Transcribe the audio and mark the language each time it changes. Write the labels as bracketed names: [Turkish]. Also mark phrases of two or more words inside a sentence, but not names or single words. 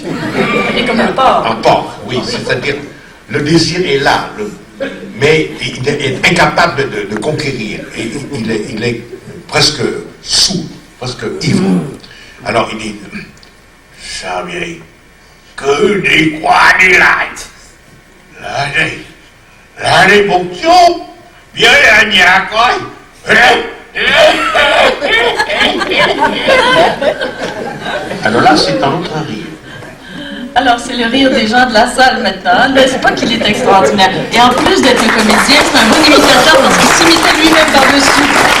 [French] Et comme un porc. Un porc, oui. C'est-à-dire, le désir est là, mais il est incapable de conquérir. Et il est presque saoul, presque ivre. Alors il dit, ça vient, que [Vietnamese] đi qua đi lại. Là đây một chút, với ở nhà coi. [French] Alors là, c'est un autre rire. Alors, c'est le rire des gens de la salle maintenant. N'est-ce pas qu'il est extraordinaire? Et en plus d'être un comédien, c'est un bon imitateur parce qu'il s'imitait lui-même par-dessus.